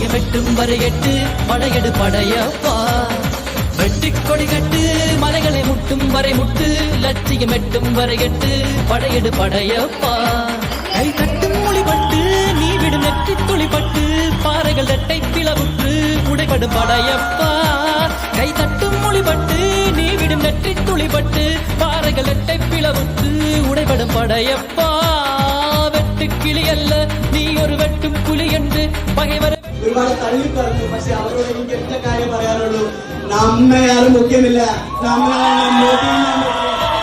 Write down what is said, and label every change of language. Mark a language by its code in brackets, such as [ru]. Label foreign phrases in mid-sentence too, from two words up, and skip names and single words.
[ta] எட்டும் வரை எட்டு படையெடு படையப்பா வெட்டிக் கொடி கட்டு மலைகளை முட்டும் வரை முட்டு லட்சியம் எட்டும் வரை எட்டு படையெடு படையப்பா கை தட்டும் மொழிபட்டு நீ விடும் நெற்றி துளிப்பட்டு பாறைகள் இரட்டை பிளவுற்று உடைபடும் படையப்பா கை தட்டும் மொழிபட்டு நீ விடும் நெற்றி துளிப்பட்டு பாறைகள் இரட்டை பிளவுற்று உடைபடும் படையப்பா வெட்டு கிளி அல்ல [ml] നീ ഒരു വെട്ടും പുലി എന്ന് പകവരെ ഒരുപാട് തള്ളി പറഞ്ഞു. പക്ഷെ അവരോട് എനിക്ക് ഒറ്റ കാര്യം പറയാനുള്ളൂ, നമ്മയാരും മുഖ്യമില്ല, നമ്മളാണ്